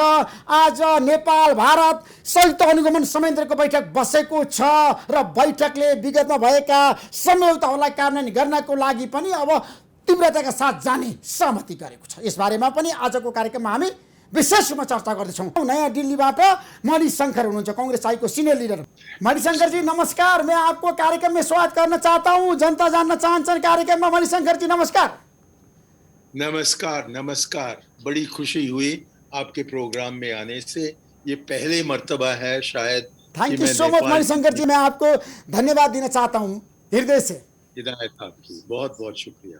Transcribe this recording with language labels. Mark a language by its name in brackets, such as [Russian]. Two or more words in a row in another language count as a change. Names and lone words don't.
[Nepali] आज नेपाल भारत संयुक्त अनुगमन संयन्त्रको बैठक बसेको छ र बैठकले विगतमा भएका सम्झौताहरूलाई कार्यान्वयन गर्नको लागि पनि अब तीव्रताका साथ जाने सहमति गरेको छ। यसबारेमा पनि आजको कार्यक्रममा हामी विशेष रूपमा चर्चा गर्दैछौँ। नयाँ दिल्लीबाट मणिशंकर हुनुहुन्छ, कांग्रेस आईको [English] senior leader. [Hindi] मणिशंकर जी नमस्कार, मैं आपको कार्यक्रम में स्वागत करना चाहता हूँ। [Nepali] जनता जानना चाहन्छन् कार्यक्रममा। मणिशंकर जी नमस्कार। [Hindi] नमस्कार नमस्कार, बड़ी खुशी हुई आपके प्रोग्राम में आने से। ये पहले मर्तबा है शायद। [English] thank you so much [Hindi] मणिशंकर जी, मैं आपको धन्यवाद देना चाहता हूँ हृदय से। हिदायत आपकी, बहुत बहुत शुक्रिया।